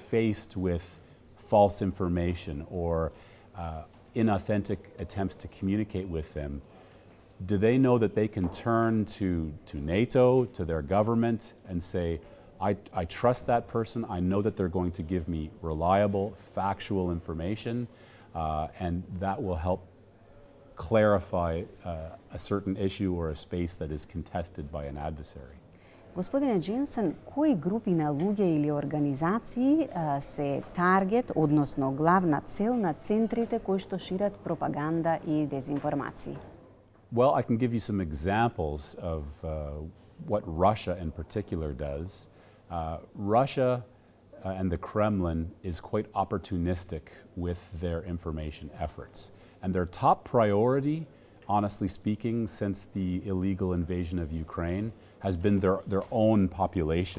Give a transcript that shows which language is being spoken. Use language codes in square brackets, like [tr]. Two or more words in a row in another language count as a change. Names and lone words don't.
[en] faced with false information or inauthentic attempts to communicate with them, do they know that they can turn to NATO, to their government, and say, I trust that person, I know that they're going to give me reliable, factual information, and that will help clarify a certain issue or a space that is contested by an adversary. [mk] Господине Џенсен, кои групи на луѓе или организации се таргет, односно главна цел на центрите кои што шират пропаганда и дезинформации? [en] Well, I can give you some examples of what Russia in particular does. Russia and the Kremlin is quite opportunistic with their information efforts. And their top priority, honestly speaking, since the illegal invasion of Ukraine, has been their own population.